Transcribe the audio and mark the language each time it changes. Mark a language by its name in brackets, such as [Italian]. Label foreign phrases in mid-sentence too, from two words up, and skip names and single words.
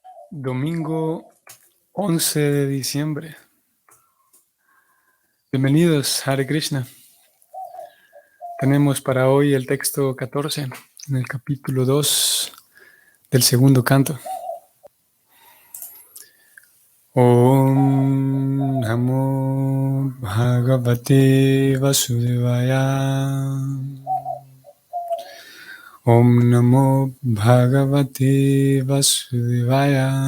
[Spanish] Domingo 11 de diciembre. Bienvenidos, [Sanskrit] Hare Krishna. [Spanish] Tenemos para hoy el texto 14, en el capítulo 2 del segundo canto. [Sanskrit] Om Namo Bhagavate Vasudevaya. Om Namo Bhagavate Vasudevaya.